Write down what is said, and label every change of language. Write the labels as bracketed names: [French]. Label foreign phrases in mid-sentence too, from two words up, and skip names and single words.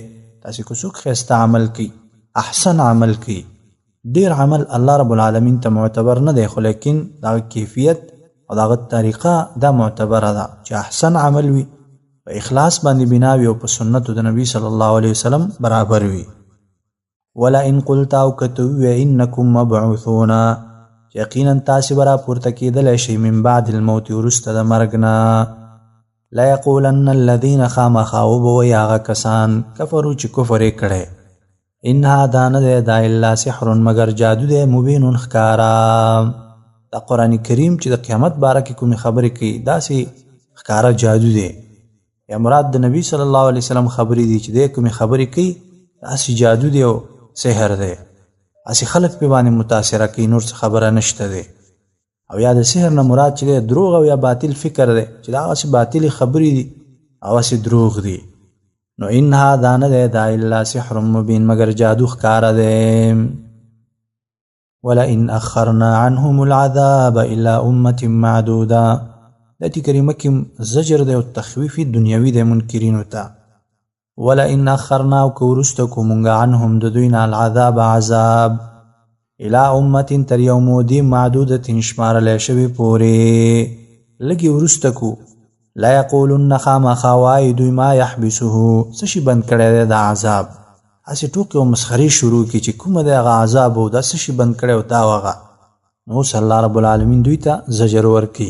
[Pashto] تاسې که څوک ښایسته عمل کوي احسن عمل کوي ډیر عمل الله رب العالمین ته معتبر نه دی خو لیکن دغه کیفیت او دغه طریقه دا معتبره ده چې احسن عمل وي په اخلاص باندې بنا وي او په سنتو د نبی صلی الله علیه وسلم برابر وي. [Arabic] ولئن قلت [Pashto] او که ته ووایې [Arabic] انکم مبعوثون [Pashto] یقینا تاسې به راپورته کېدلی شئ [Arabic] من بعد الموت [Pashto] وروسته د مرګ نه [Arabic] لیقولن الذین [Pashto] خامخا وبوایي هغه کسان کفرو چې کفر یې کړی [Arabic] ان هذا [Pashto] نه دی دا [Arabic] الا سحر [Pashto] مگر جادو دی مبین ښکاره. دا قرآن کریم چې د قیامت باره کې کومې خبرې کوي داسې ښکاره جادو دی یا مراد د نبی صلی الله علیه وسلم خبرې دي چې دی کومې خبرې کوي داسې جادو دی او سحر دی اسې خلک پې باندې متاثره کوي نور څه خبره نشته دی. او یا د سحر نه مراد چې دی دروغ او یا باطل فکر دی چې دا هغسې باطلې خبرې دي او هسې دروغ دي. نو [Arabic] ان هذا [Pashto] نه دی دا [Arabic] الا سحر مبین [Pashto] مگر جادو ښکاره دی. [Arabic] ولئن اخرنا عنهم العذاب الى امه معدوده [Pashto] د آیت کریمه کې زجر دی او تخویف دنیوي دی منکرینو ته. [Arabic] ولئن اخرنا [Pashto] او که وروسته کو مونږ عنهم د دوی نه العذاب عذاب [Arabic] الى امه [Pashto] تر یو مودې معدودة شمارلی شوې پورې لږې وروسته کو [Arabic] لا یقولن [Pashto] خامخا وایي دوی [Arabic] ما یحبسه [Pashto] څه شي بند کړی دی د عذاب هسې ټوکې او مسخرې شروع کړي چې کومه دی هغه عذاب او دا څه شي بند کړی او دا هغه نو اوس الله رب العالمین دوی ته زجر ورکوي.